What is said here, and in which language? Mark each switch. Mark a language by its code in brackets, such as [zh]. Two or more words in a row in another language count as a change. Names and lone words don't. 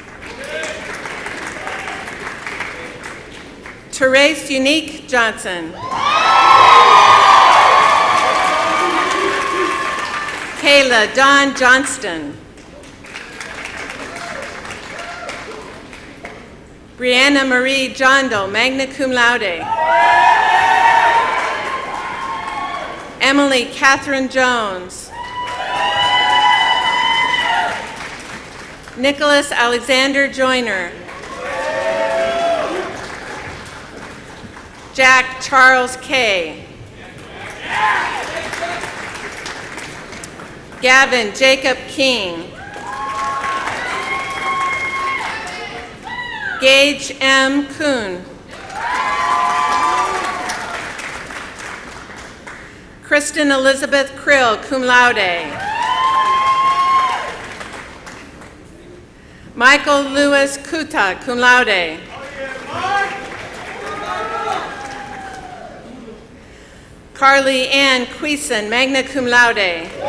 [en] Therese Unique Johnson. Kayla Dawn Johnston. Brianna Marie Jondo, [la] magna cum laude. [en] Emily Catherine Jones. Nicholas Alexander Joyner. Jack Charles Kay. Gavin Jacob King. Gage M. Kuhn. Kristen Elizabeth Krill, [la] cum laude. [en] Michael Lewis Kuta, [la] cum laude. [en] Carly Ann Queeson, [la] magna cum laude.